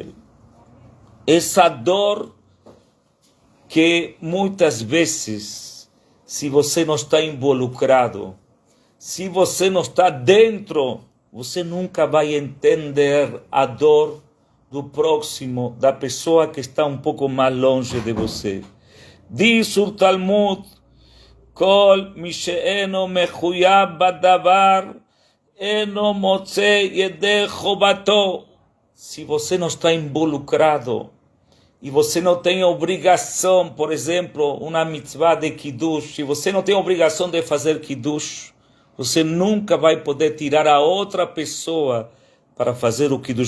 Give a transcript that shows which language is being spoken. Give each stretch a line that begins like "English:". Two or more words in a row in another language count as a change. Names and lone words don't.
Portuguese: Essa dor que muitas vezes, se você não está involucrado, se você não está dentro, você nunca vai entender a dor do próximo, da pessoa que está um pouco mais longe de você.
Hebrew: Diz o Talmud, כל מי שאינו מחויב בדבר, אינו מוציא ידי חובתו.
Portuguese: Se você não está involucrado e você não tem obrigação, por exemplo, uma mitzvah de Kiddush, se você não tem obrigação de fazer Kiddush, você nunca vai poder tirar a outra pessoa para fazer o Kiddush.